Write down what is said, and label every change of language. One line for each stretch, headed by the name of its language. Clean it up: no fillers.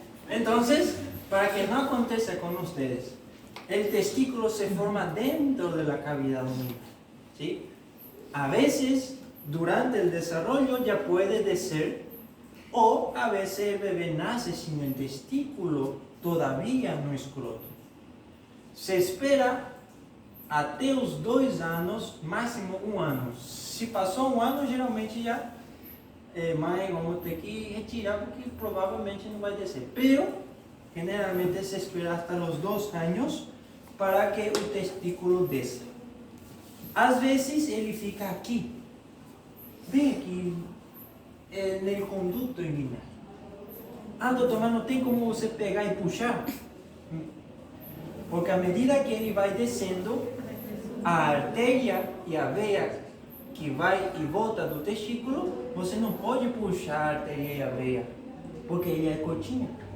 Spanish: Entonces, para que no
Portuguese: aconteça
Spanish: con ustedes, el testículo se forma dentro de la cavidad abdominal, ¿sí? A veces, durante el desarrollo ya puede
Portuguese: descer,
Spanish: o a veces el bebé nace sin el testículo todavía no escroto.
Portuguese: Se espera até os 2 anos, máximo 1 ano. Se passou 1 ano, geralmente já mãe, vamos ter que retirar porque provavelmente não vai descer.
Spanish: Pero, generalmente se espera hasta los 2 años para que
Portuguese: o testículo desça. Às vezes ele fica aqui, bem aqui, no conduto inguinal. Ah, doutor, mas não tem como você pegar e puxar? Porque à medida que ele vai descendo, a artéria e a veia que vai e volta do testículo, você não pode puxar a artéria e a veia, porque ele é curtinho.